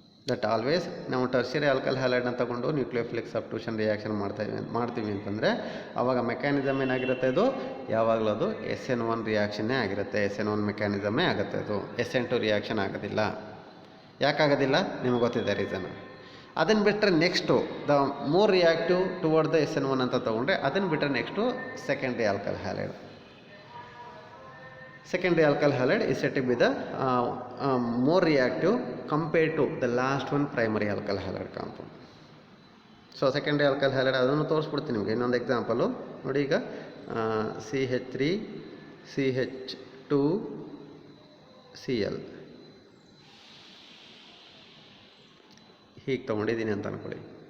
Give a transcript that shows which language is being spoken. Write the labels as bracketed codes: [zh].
[en] that always [kn] ನಾವು tertiary alkyl ಹ್ಯಾಲೈಡ್ನ ತಗೊಂಡು nucleophilic substitution reaction ಮಾಡ್ತೀವಿ ಅಂತಂದರೆ ಆವಾಗ ಮೆಕ್ಯಾನಿಸಮ್ ಏನಾಗಿರುತ್ತೆ, ಇದು ಯಾವಾಗಲೂ ಅದು SN1 ರಿಯಾಕ್ಷನ್ನೇ ಆಗಿರುತ್ತೆ, SN1 ಮೆಕ್ಯಾನಿಸಮೇ ಆಗುತ್ತೆ, ಅದು SN2 ರಿಯಾಕ್ಷನ್ ಆಗೋದಿಲ್ಲ. ಯಾಕಾಗೋದಿಲ್ಲ ನಿಮಗೆ ಗೊತ್ತಿದೆ ರೀಸನ್. ಅದನ್ನು ಬಿಟ್ಟರೆ next [en] the more reactive toward the SN1 [kn] ಅಂತ ತೊಗೊಂಡ್ರೆ, ಅದನ್ನು ಬಿಟ್ಟರೆ next secondary alkyl halide. [en] Secondary alkyl halide is said to be the more reactive compared to the last one primary alkyl halide compound. [kn] So secondary alkyl halide ಅದನ್ನು ತೋರಿಸ್ಬಿಡ್ತೀನಿ ನಿಮಗೆ. ಇನ್ನೊಂದು example ನೋಡಿ, ಈಗ CH3 CH2 Cl ಹೀಗೆ ತೊಗೊಂಡಿದ್ದೀನಿ ಅಂತ ಅಂದ್ಕೊಳ್ಳಿ.